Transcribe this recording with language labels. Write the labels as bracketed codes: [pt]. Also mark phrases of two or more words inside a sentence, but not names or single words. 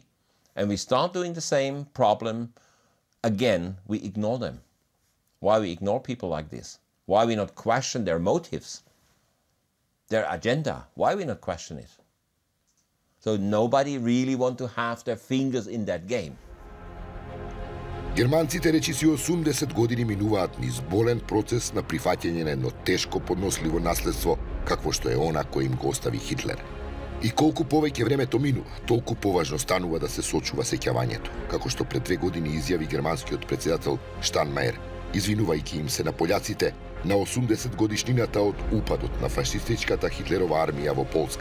[en] And we start doing the same problem again, we ignore them. Why we ignore people like this? Why we not question their motives, their agenda? Why we not question it? So nobody really want to have their fingers in that game. [mk] Германците речиси 80 години минуваат низ болен процес на прифаќање на едно тешко подносливо наследство, какво што е она кој им го остави Хитлер. И колку повеќе времето минува, толку поважно станува да се сочува сеќавањето, како што пред 2 години изјави германскиот председател Штајнмајер, извинувајќи им се на пољаците на 80 годишнината од упадот на фашистичката Хитлерова армија во Полска.